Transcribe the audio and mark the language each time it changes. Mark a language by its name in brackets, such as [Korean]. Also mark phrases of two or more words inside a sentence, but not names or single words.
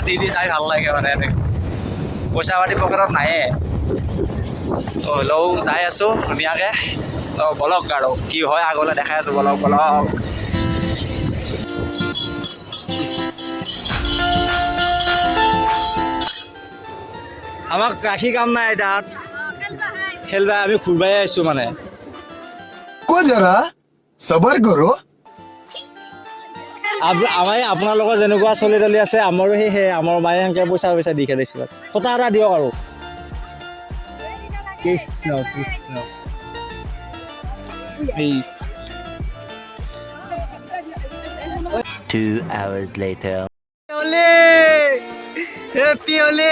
[Assamese] দি চাই ভাল লাগে মানে এনেকৈ পইচা পাতি পকেটত নায়ে তো হ'লেও যাই আছোঁ ধুনীয়াকৈ তো বলক আৰু কি হয় আগলৈ দেখাই আছোঁ বলক বলক আমাক ৰাখি কাম নাই তাত খেলবা আমি ঘূৰবাই আহিছোঁ মানে [Hindi] को जरा सबर करो [Assamese] আমাৰ আপোনালোকৰ যেনেকুৱা চলি তলি আছে আমাৰো সেই আমাৰ মায়ে সেনেকৈ পইচা দি খেলিছে কথা এটা দিয়ক আৰু কৃষ্ণ কৃষ্ণ Please. [English] 2 hours later. Ole! Happy Ole!